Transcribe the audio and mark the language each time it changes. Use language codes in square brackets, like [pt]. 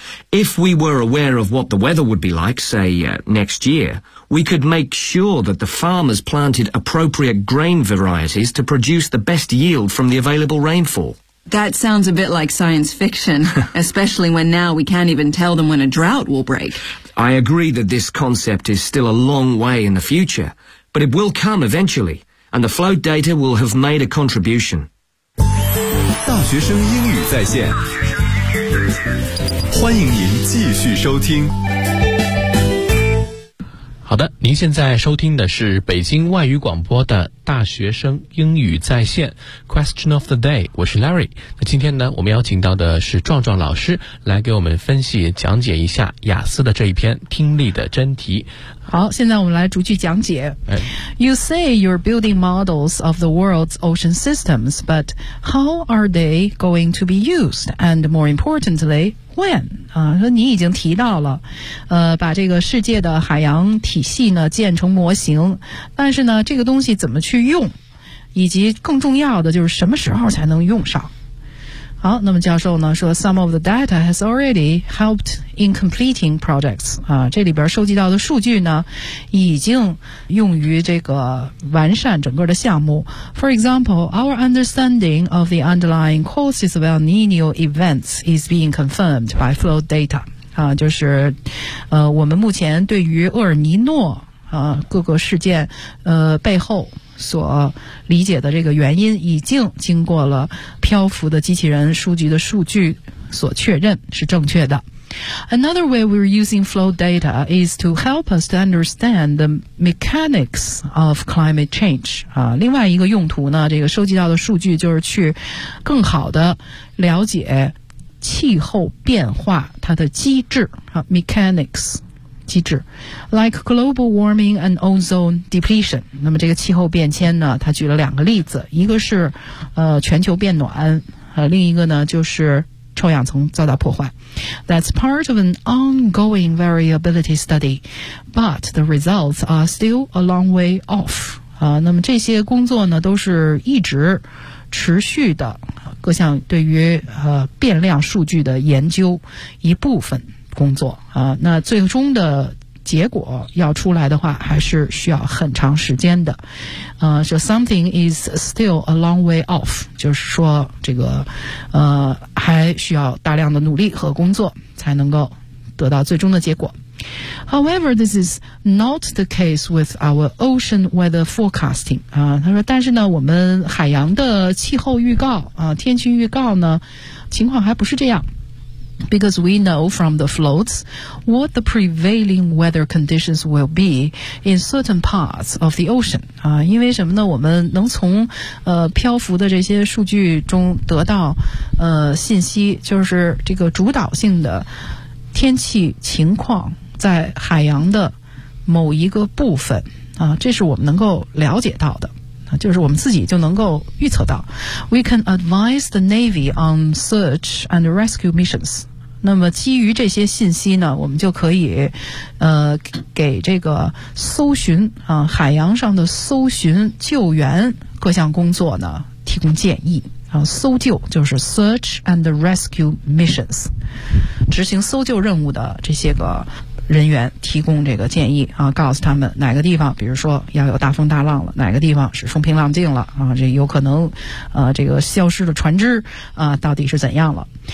[en] If we were aware of what the weather would be like, say, next year, we could make sure that the farmers planted appropriate grain varieties to produce the best yield from the available rainfall. That sounds a bit like science fiction, especially when now we can't even tell them when a drought will break. I agree that this concept is still a long way in the future, but it will come eventually, and the float data will have made a contribution. [zh] 大学生英语在线，欢迎您继续收听。好的，您现在收听的是北京外语广播的大学生英语在线 [en] Question of the Day， [zh] 我是 Larry。那今天呢我们邀请到的是壮壮老师来给我们分析讲解一下雅思的这一篇听力的真题。好，现在我们来逐句讲解。 [en] You say you're building models of the world's ocean systems, but how are they going to be used? And more importantly, when? [zh] 说你已经提到了，把这个世界的海洋体系呢建成模型，但是呢，这个东西怎么去用，以及更重要的就是什么时候才能用上？好，那么教授呢说 ， [en] some of the data has already helped in completing projects [zh] 啊，这里边收集到的数据呢，已经用于这个完善整个的项目。 [en] For example, our understanding of the underlying causes of El Niño events is being confirmed by flow data [zh] 啊，就是，我们目前对于厄尔尼诺各个事件背后所理解的这个原因已经经过了漂浮的机器人书局的数据所确认是正确的。 [en] Another way we're using flow data is to help us to understand the mechanics of climate change. [zh] 另外一个用途呢，这个收集到的数据就是去更好的了解气候变化它的机制啊 ，mechanics 机制 [en] ，like global warming and ozone depletion. [zh] 那么这个气候变迁呢，它举了两个例子，一个是全球变暖，另一个呢就是臭氧层遭到破坏。 [en] That's part of an ongoing variability study, but the results are still a long way off. [zh] 那么这些工作呢都是一直持续的各项对于变量数据的研究一部分工作啊。那最终的结果要出来的话还是需要很长时间的。 [en] So something is still a long way off, [zh] 就是说这个还需要大量的努力和工作才能够得到最终的结果。 [en] However, this is not the case with our ocean weather forecasting. [zh] 他说但是呢我们海洋的气候预告天气预告呢情况还不是这样。 [en] Because we know from the floats what the prevailing weather conditions will be in certain parts of the ocean. [zh] 因为什么呢我们能从漂浮的这些数据中得到信息就是这个主导性的天气情况在海洋的某一个部分这是我们能够了解到的就是我们自己就能够预测到 [en] We can advise the Navy on search and rescue missions [zh] 那么基于这些信息呢我们就可以给这个搜寻海洋上的搜寻救援各项工作呢提供建议搜救就是 [en] search and rescue missions [zh] 执行搜救任务的这些个人员提供这个建议告诉他们哪个地方比如说要有大风大浪了哪个地方是风平浪静了这有可能这个消失的船只到底是怎样了。